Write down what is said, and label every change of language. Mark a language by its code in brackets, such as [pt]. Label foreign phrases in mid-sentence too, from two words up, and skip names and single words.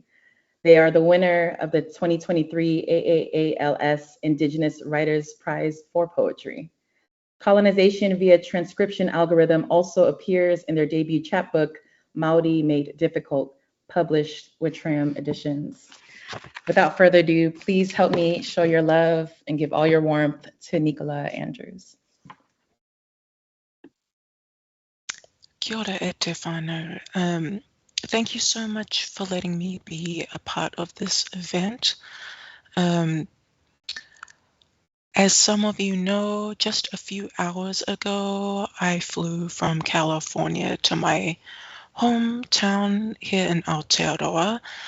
[en] They are the winner of the 2023 AAALS Indigenous Writers Prize for Poetry. Colonization via transcription algorithm also appears in their debut chapbook, Maori Made Difficult, published with Tram Editions. Without further ado, please help me show your love and give all your warmth to Nicola Andrews. [mi] Kia ora e te whānau. [en] Thank you so much for letting me be a part of this event. As some of you know, just a few hours ago, I flew from California to my hometown here in Aotearoa.